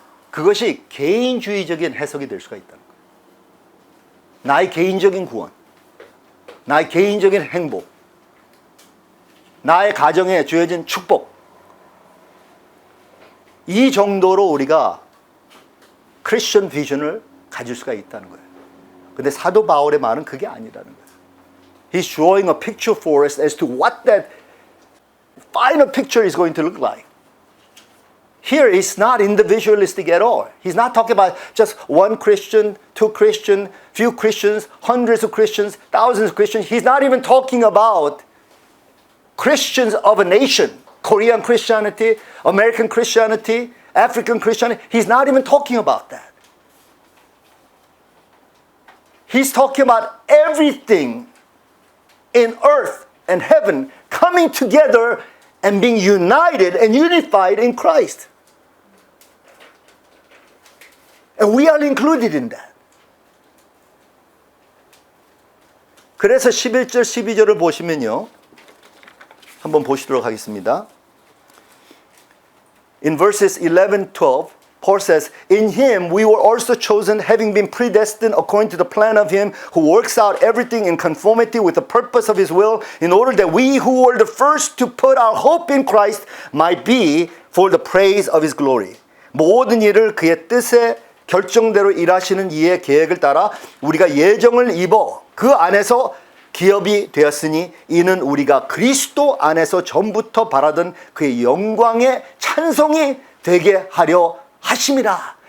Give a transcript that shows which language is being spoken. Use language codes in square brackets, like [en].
[ko] 그것이 개인주의적인 해석이 될 수가 있다는 거예요. 나의 개인적인 구원, 나의 개인적인 행복, 나의 가정에 주어진 축복, 이 정도로 우리가 크리스천 비전을 가질 수가 있다는 거예요. 근데 사도 바울의 말은 그게 아니라는 거예요. [en] He's showing a picture for us as to what that final picture is going to look like. Here it's not individualistic at all. He's not talking about just one Christian, two Christians, few Christians, hundreds of Christians, thousands of Christians. He's not even talking about Christians of a nation. Korean Christianity, American Christianity, African Christianity. He's not even talking about that. He's talking about everything in earth and heaven coming together and being united and unified in Christ. And we are included in that. [ko] 그래서 11절, 12절을 보시면요. 한번 보시도록 하겠습니다. [en] In verses 11, 12, Paul says, In him we were also chosen, having been predestined according to the plan of him who works out everything in conformity with the purpose of his will, in order that we who were the first to put our hope in Christ might be for the praise of his glory. [ko] 모든 일을 그의 뜻에 결정대로 일하시는 이의 계획을 따라 우리가 예정을 입어 그 안에서 기업이 되었으니 이는 우리가 그리스도 안에서 전부터 바라던 그의 영광의 찬송이 되게 하려 하심이라.